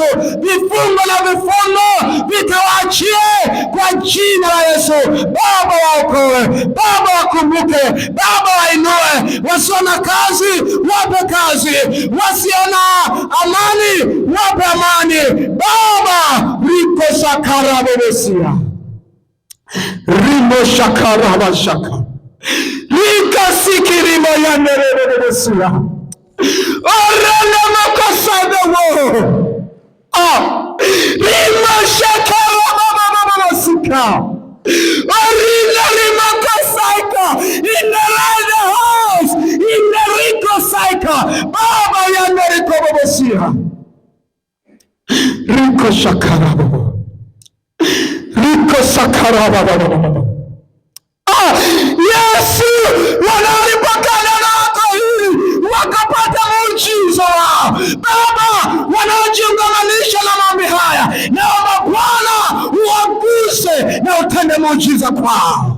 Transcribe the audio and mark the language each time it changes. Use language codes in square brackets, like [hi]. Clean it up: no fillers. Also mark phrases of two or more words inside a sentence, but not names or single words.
[sw] Vifungo na vifungo vikawaachie kwa jina la Yesu. Baba, waokoe. Baba, wakumbuke. Baba, wainue. Wasio na kazi, wape kazi. Wasio na amani, wape amani. Baba, riko sakara bobesia, rimo shakara bashaka, rika sikirimo yanerereresia, orana makasadewo, rimo shakara babababasika, orina rimo kasaika, [en] in the right house, in the riko saika, baba yaneriko bobesia, riko shakara babo, riko sakara babo. [sw] Yesu, wanaolipokea lako hili wakapata muujiza wao. Baba, wanaojiungamanisha na maombi haya, naomba Bwana uwaguse na utende muujiza kwao.